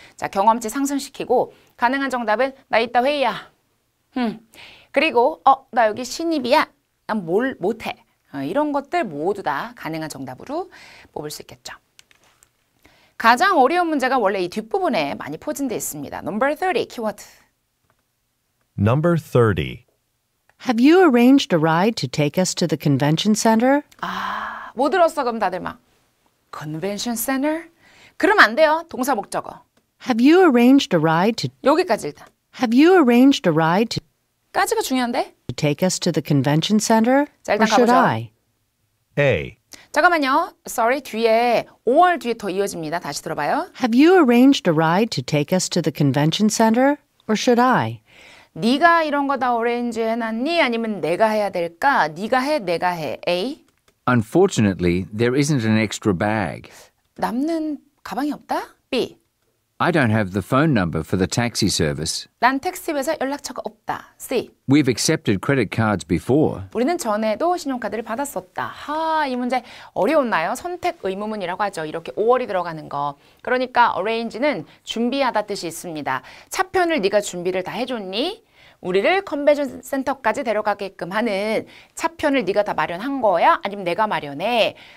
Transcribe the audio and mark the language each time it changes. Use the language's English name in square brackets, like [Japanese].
[Korean] 자, 경험치 상승시키고 가능한 정답은 나 이따 회의야. 그리고 나 여기 신입이야. 난 뭘 못해. 이런 것들 모두 다 가능한 정답으로 뽑을 수 있겠죠. 가장 어려운 문제가 원래 이 뒷부분에 많이 포진되어 있습니다. [English] Number 30 [Korean] 키워드. [English] Number 30. Have you arranged a ride to take us to the convention center? [Korean] 뭐 들었어 그럼 다들 막 Convention Center? 그러면 안 돼요. 동사 목적어. [English] Have you arranged a ride to [Korean] 여기까지 일단. [English] Have you arranged a ride [Korean] 까지가 중요한데? [English] to take us to the convention center? [Korean] 자, [English] Or [Korean] 일단 [English] should [Korean] 가보죠. [English] I? A. [Korean] 잠깐만요. Sorry, 뒤에 5월 뒤에 더 이어집니다. 다시 들어봐요. [English] Have you arranged a ride to take us to the convention center? Or should I? [Korean] 네가 이런 거 다 어레인지 해놨니? 아니면 내가 해야 될까? 네가 해, 내가 해. A. [English] Unfortunately, there isn't an extra bag. [Korean] 남는 가방이 없다? B. [English] I don't have the phone number for the taxi service. [Korean] 난 택시 회사 연락처가 없다. C. [English] We've accepted credit cards before. [Korean] 우리는 전에도 신용카드를 받았었다. 이 문제 어려웠나요? 선택 의무문이라고 하죠. 이렇게 5월이 들어가는 거. 그러니까 arrange는 준비하다 뜻이 있습니다. 차편을 네가 준비를 다 해줬니? 우리를 컨벤션 센터까지 데려가게끔 하는 차편을 네가 다 마련한 거야? 아니면 내가 마련해?